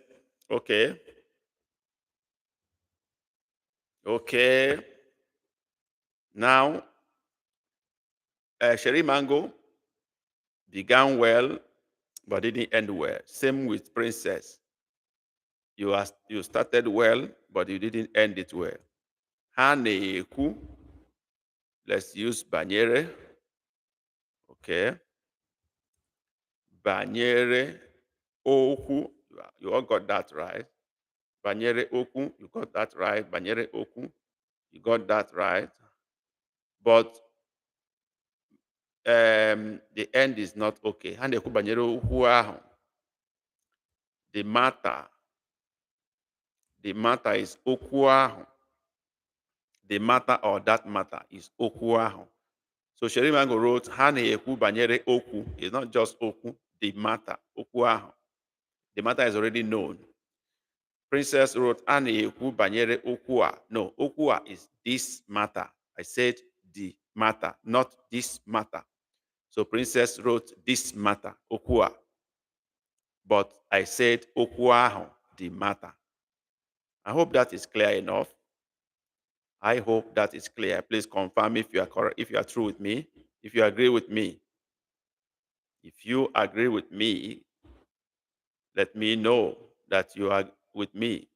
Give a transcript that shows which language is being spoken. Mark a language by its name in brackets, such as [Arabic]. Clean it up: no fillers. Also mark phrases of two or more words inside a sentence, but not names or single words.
[English] Okay. Okay. Now, Sherry Mango began well, but didn't end well. Same with Princess. You started well, but you didn't end it well. [Igbo] Ha na-ekwu. [English] Let's use banyere. [Igbo] Okay. Banyere okwu. [English] You all got that right. [Igbo] Banyere okwu. [English] You got that right. [Igbo] Banyere okwu. [English] You got that right. But the end is not okay. [Igbo] Ha na-ekwu banyere okwu ahụ. [English] The matter. The matter is [Igbo] okwu ahụ. [English] The matter or that matter is [Igbo] okwu ahụ. [English] So Sherry Mango wrote, [Igbo] ha na-ekwu banyere okwu. [English] It's not just okwu, the matter, [Igbo] okwu ahụ. [English] The matter is already known. [Igbo] Princess wrote, a na-ekwu banyere okwu a. [English] No, [Igbo] okwu a [English] is this matter. I said the matter, not this matter. So Princess wrote this matter, [Igbo] okwu a. [English] But I said [Igbo] okwu ahụ, [English] the matter. I hope that is clear enough. I hope that is clear. Please confirm if you are correct, if you are true with me, if you agree with me. If you agree with me, let me know that you are with me.